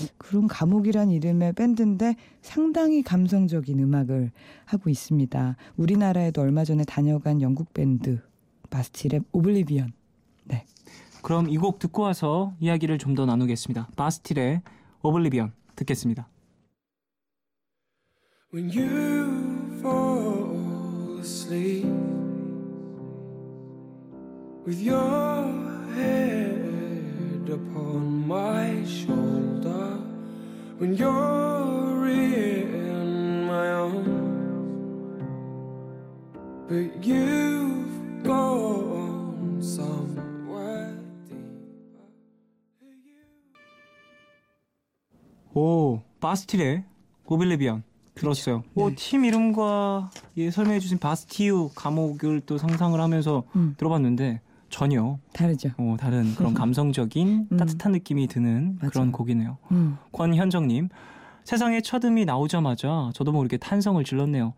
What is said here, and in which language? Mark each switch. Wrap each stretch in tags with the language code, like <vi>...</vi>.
<ko>그런 감옥이란 이름의 밴드인데 상당히 감성적인 음악을 하고 있습니다. 우리나라에도 얼마 전에 다녀간 영국 밴드 바스틸의 오블리비언. 네. 그럼 이 곡 듣고 와서 이야기를 좀 더 나누겠습니다. 바스틸의 오블리비언 듣겠습니다.</ko> <en>When you fall asleep With your head upon my shoulder When you're in my arms But you've gone somewhere deeper</en> <ko>오, 바스틸의 오블리비언 들었어요. 네. 팀 이름과 설명해 주신 바스티유 감옥을 또 상상을 하면서 들어봤는데 전혀 다르죠. 다른 그런 감성적인 따뜻한 느낌이 드는 맞아요. 그런 곡이네요. 권현정님, 세상에 첫 음이 나오자마자 저도 모르게 탄성을 질렀네요.</ko>